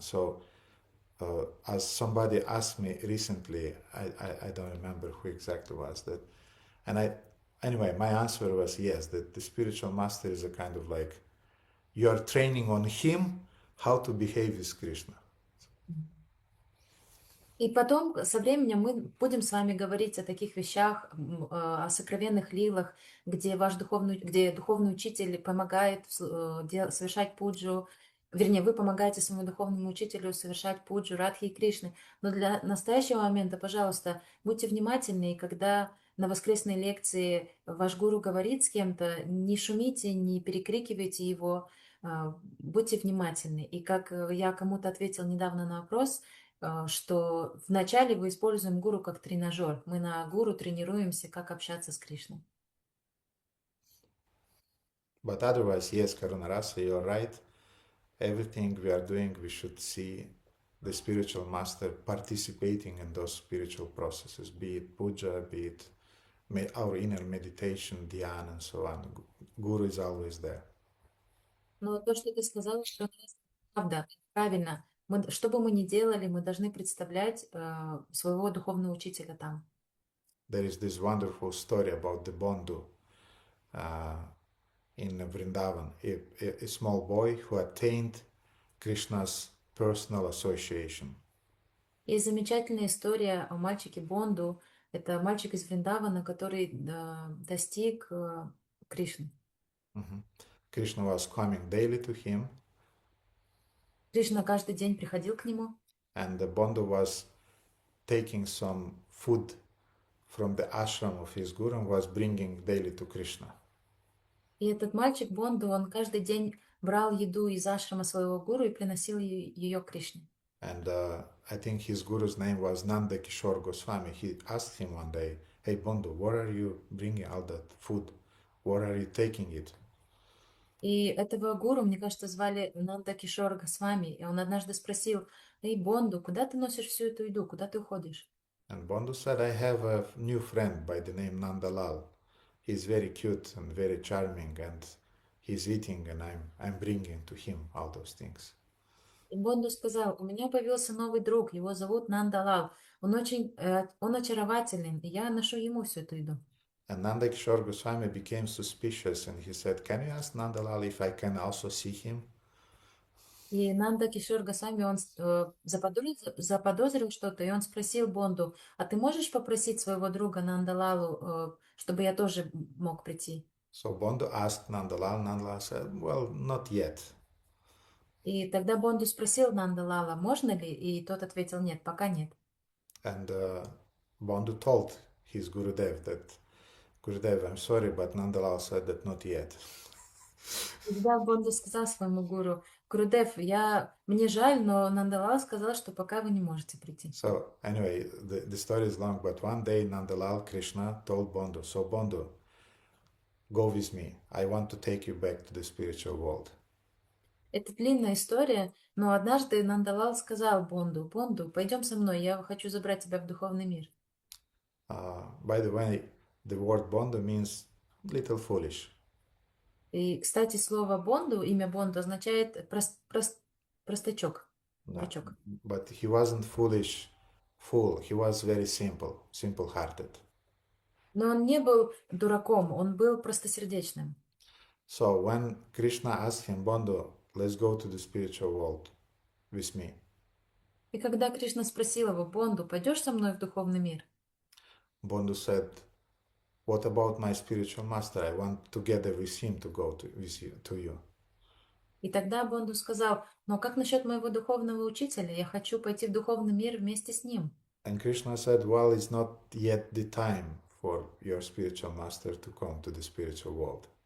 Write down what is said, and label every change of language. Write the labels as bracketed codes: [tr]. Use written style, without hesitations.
[en] So as somebody asked me recently, I don't remember who exactly was that, and anyway, my answer was yes, that the spiritual master is a kind of like, you are training on him how to behave with Krishna. [ru] И потом, со временем, мы будем с вами говорить о таких вещах, о сокровенных лилах, где духовный учитель помогает совершать пуджу, вернее, вы помогаете своему духовному учителю совершать пуджу Радхи и Кришны. Но для настоящего момента, пожалуйста, будьте внимательны, и когда на воскресной лекции ваш гуру говорит с кем-то, не шумите, не перекрикивайте его, будьте внимательны. И как я кому-то ответил недавно на вопрос, что вначале мы используем гуру как тренажер. Мы на гуру тренируемся, как общаться с Кришной. [en] But otherwise, yes, Karunarasa, you're right. Everything we are doing, we should see the spiritual master participating in those spiritual processes, be it puja, be it our inner meditation, dhyana, and so on. Guru is always there. [ru] Но то, что ты сказала, правда, правильно. Что бы мы ни делали, мы должны представлять своего духовного учителя там. [en] There is this wonderful story about the Bandhu in Vrindavan, a small boy who attained Krishna's personal association. [ru] Есть замечательная история о мальчике Бонду. Это мальчик из Вриндавана, который достиг Кришны. [en] Krishna was coming daily to him. [ru] Кришна каждый день приходил к нему. [en] And the Bandhu was taking some food from the ashram of his guru and was bringing daily to Krishna. [ru] И этот мальчик Бонду, он каждый день брал еду из ашрама своего гуру и приносил ее к Кришне. [en] And I think his guru's name was Nanda Kishore Goswami. He asked him one day, "Hey Bandhu, where are you bringing all that food? Where are you taking it?" [ru] И этого гуру, мне кажется, звали Нанда Кишор Госвами. И он однажды спросил: «Эй, Бонду, куда ты носишь всю эту еду? Куда ты уходишь?» [en] And Bandhu said, "I have a new friend by the name Nandalal. He's very cute and very charming, and he's eating, and I'm bringing to him all those things." [ru] И Бонду сказал, у меня появился новый друг, его зовут Нандалал. Он очарователен, и я ношу ему всю эту еду. [en] And Nanda Kishore Goswami became suspicious and he said, can you ask Nandalal if I can also see him? [ru] И Нанда Кишор Госвами, он заподозрил что-то, и он спросил Бонду, а ты можешь попросить своего друга Нандалалу, чтобы я тоже мог прийти? [en] So Bondu asked Nandalal. Nandalal said, well, not yet. [ru] И тогда Бонду спросил Нандалала, можно ли, и тот ответил, нет, пока нет. [en] And Bondu told his Gurudev that, Gurudev, I'm sorry, but Nandalal said that not yet. [ru] И тогда Бонду сказал своему гуру, Гурудев, мне жаль, но Нандалал сказал, что пока вы не можете прийти. [en] So anyway, the story is long, but one day Nandalal Krishna told Bondu, so Bondu, go with me. I want to take you back to the spiritual world. [ru] Это длинная история, но однажды Нандалал сказал Бонду, пойдем со мной, я хочу забрать тебя в духовный мир. [en] By the way, the word Bondu means little foolish. [ru] И, кстати, слово Бонду, имя Бонду означает простачок. Дурачок. [en] But he wasn't foolish fool. He was very simple-hearted. [ru] Но он не был дураком, он был простосердечным. [en] So when Krishna asked him, Bondu, let's go to the spiritual world with me. [ru] И когда Кришна спросил его, Бонду, пойдешь со мной в духовный мир? [en] Bondu said, what about my spiritual master? I want together with him to go to you. [ru] И тогда Бонду сказал, но как насчет моего духовного учителя? Я хочу пойти в духовный мир вместе с ним. [en] And Krishna said, well, it's not yet the time for your spiritual master to come to the spiritual world.